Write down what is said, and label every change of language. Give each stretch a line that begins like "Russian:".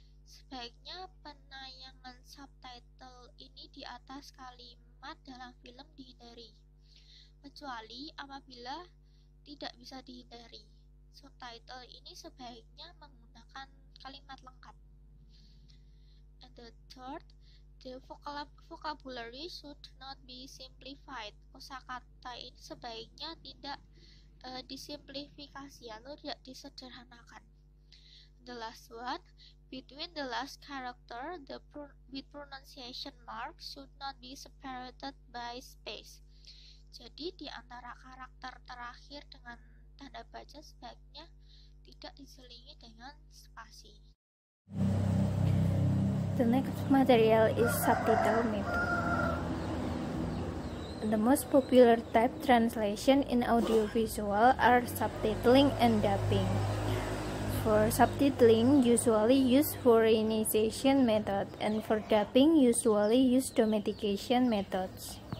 Indonesian: Sebaiknya penayangan subtitle ini di atas kalimat dalam film dihindari, kecuali apabila tidak bisa dihindari. Subtitle ini sebaiknya menggunakan kalimat lengkap.
English: And the third, the vocabulary should not be simplified.
Indonesian: Kosakata ini sebaiknya tidak disimplifikasi atau tidak disederhanakan.
English: The last one, between the last character, with pronunciation mark should not be separated by space.
Indonesian: Jadi di antara karakter terakhir dengan tanda baca sebaiknya tidak diselingi dengan spasi.
English: The next material is subtitle method. The most popular type translation in audiovisual are subtitling and dubbing. For subtitling, usually use foreignization method, and for dubbing, usually use domestication methods.